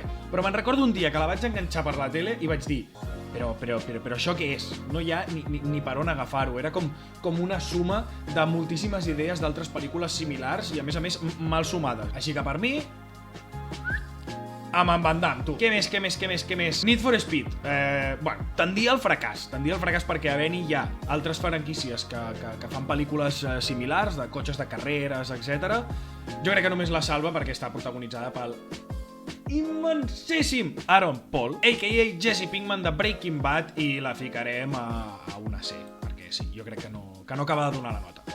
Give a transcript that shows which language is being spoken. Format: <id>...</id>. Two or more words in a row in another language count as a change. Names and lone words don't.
<ca>Però me'n recordo un dia que la vaig enganxar per la tele i vaig dir, però això què és? No hi ha ni per on agafar-ho. Era com una suma de moltíssimes idees d'altres pel·lícules similars i a més mal sumades. Així que per mi, amb en Van Damme, tu. Què més? Need for Speed. Bueno, tendia al fracàs perquè a Beni hi ha altres franquícies que fan pel·lícules similars, de cotxes de carreres, etc. Jo crec que només la salva perquè està protagonitzada pel immensíssim Aaron Paul, a.k.a. Jesse Pinkman de Breaking Bad, i la ficarem a una C, perquè sí, jo crec que no acaba de donar la nota.</ca>